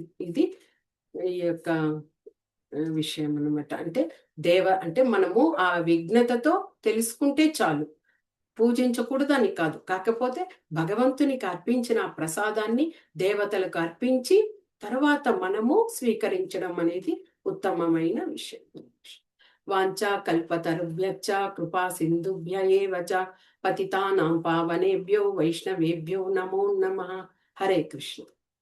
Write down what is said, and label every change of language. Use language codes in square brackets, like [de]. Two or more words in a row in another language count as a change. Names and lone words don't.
[te] ఇది ఈ యొక్క విషయం అన్నమాట. అంటే మనము ఆ విఘ్నతతో తెలుసుకుంటే చాలు, పూజించకూడదని కాదు. కాకపోతే భగవంతునికి అర్పించిన ఆ ప్రసాదాన్ని దేవతలకు అర్పించి తర్వాత మనము స్వీకరించడం అనేది ఉత్తమమైన విషయం. [sa] వాంఛా కల్పతరుభ్యశ్చ కృపా సింధుభ్య ఏవ చ పతితానాం పావనేభ్యో వైష్ణవేభ్యో నమో నమః. హరే కృష్ణ.